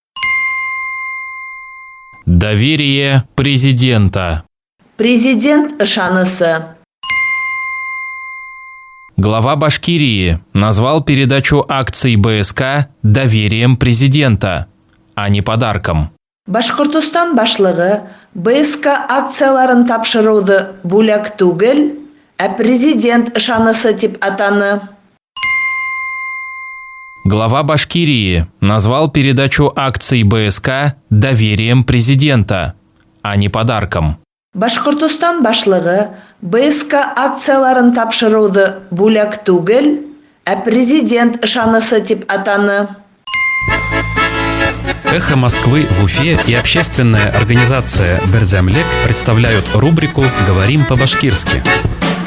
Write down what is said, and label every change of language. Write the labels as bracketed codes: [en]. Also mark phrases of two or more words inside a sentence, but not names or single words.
[ru] Доверие президента. [ba] Президент ышанысы. [ru] Глава Башкирии назвал передачу акций БСК доверием президента, а не подарком. [ba] Башкортостан башлыгы БСК акцияларын тапшыруды бүләк түгел, президент ышанысы дип атаны. [ru] Глава Башкирии назвал передачу акций БСК доверием президента, а не подарком. [ba] Башкортостан башлыгы БСК акцияларын тапшыруды бүләк түгел, президент ышанысы дип атаны. [ru] «Эхо Москвы» в Уфе и общественная организация «Берзямлек» представляют рубрику «Говорим по-башкирски».